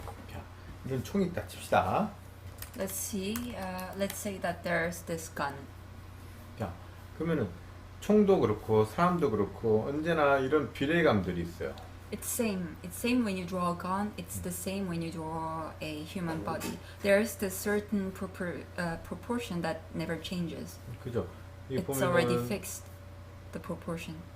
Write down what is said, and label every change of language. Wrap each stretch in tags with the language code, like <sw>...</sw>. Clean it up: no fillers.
<ko>자, 이런 총이 있다 칩시다.</ko> <en>Let's see. Let's say that there's this gun.</en> <ko>자, 그러면은 총도 그렇고 사람도 그렇고 언제나 이런 비례감들이 있어요.</ko> <en>It's same. It's same when you draw a gun. It's the same when you draw a human body. There's this certain proportion that never changes.</en> <ko>그죠? 이게</ko> <en>It's already</en> <ko>보면은</ko> <en>fixed. The proportion.</en>